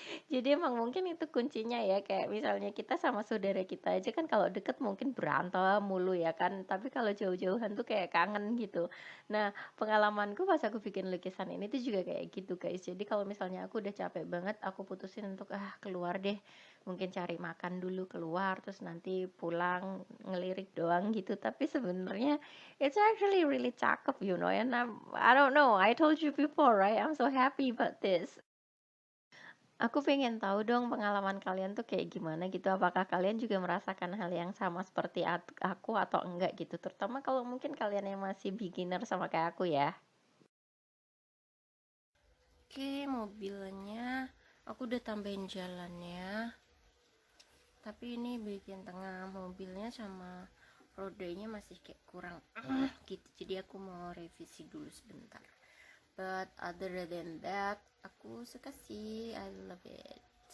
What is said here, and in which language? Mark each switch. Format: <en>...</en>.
<id>Jadi emang mungkin itu kuncinya ya, kayak misalnya kita sama saudara kita aja kan kalau deket mungkin berantem mulu ya kan, tapi kalau jauh-jauhan tuh kayak kangen gitu. Nah, pengalamanku pas aku bikin lukisan ini tuh juga kayak gitu guys. Jadi kalau misalnya aku udah capek banget, aku putusin untuk keluar deh, mungkin cari makan dulu keluar, terus nanti pulang ngelirik doang gitu. Tapi sebenarnya</id> <en>it's actually really cakep, and I don't know, I told you before, right? I'm so happy about this.</en> <id>Aku pengen tahu dong pengalaman kalian tuh kayak gimana gitu. Apakah kalian juga merasakan hal yang sama seperti aku atau enggak gitu. Terutama kalau mungkin kalian yang masih beginner sama kayak aku ya. Oke, mobilnya aku udah tambahin jalannya. Tapi ini bagian tengah mobilnya sama rodanya masih kayak kurang gitu. Jadi aku mau revisi dulu sebentar.</id> <en>But other than that,</en> <id>aku suka sih,</id> <en>I love it.</en>